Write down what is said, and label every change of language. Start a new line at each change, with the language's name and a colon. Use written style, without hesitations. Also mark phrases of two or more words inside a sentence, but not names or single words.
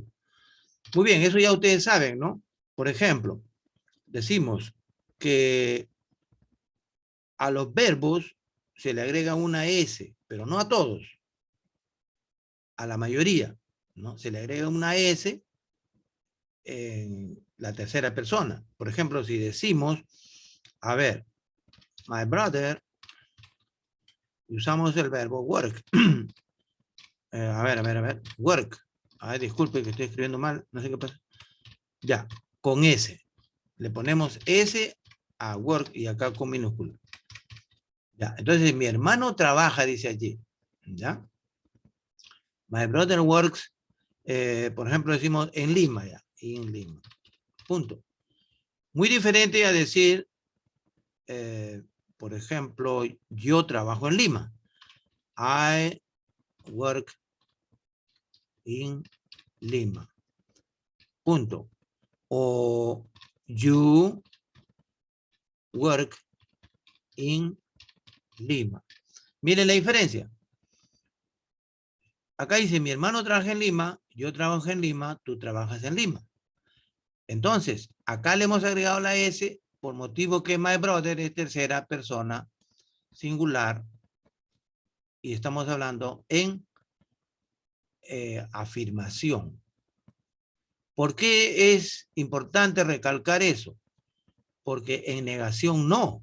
Spanish: Muy bien, eso ya ustedes saben, ¿no? Por ejemplo, decimos que a los verbos se le agrega una S, pero no a todos, a la mayoría, ¿no? Se le agrega una S en la tercera persona. Por ejemplo, si decimos, a ver,
English: my brother,
Spanish: y usamos el verbo work. A ver, work. Ay, disculpe que estoy escribiendo mal, no sé qué pasa. Ya, con S. Le ponemos S a work y acá con minúscula. Ya, entonces mi hermano trabaja, dice allí. ¿Ya?
English: My brother works,
Spanish: por ejemplo, decimos en Lima, ya. En Lima. Punto. Muy diferente a decir, por ejemplo, yo trabajo en Lima.
English: I work in Lima.
Spanish: Punto. O
English: you work in Lima.
Spanish: Miren la diferencia. Acá dice, mi hermano trabaja en Lima, yo trabajo en Lima, tú trabajas en Lima. Entonces, acá le hemos agregado la S por motivo que
English: my brother
Spanish: es tercera persona singular y estamos hablando en afirmación. ¿Por qué es importante recalcar eso? Porque en negación no.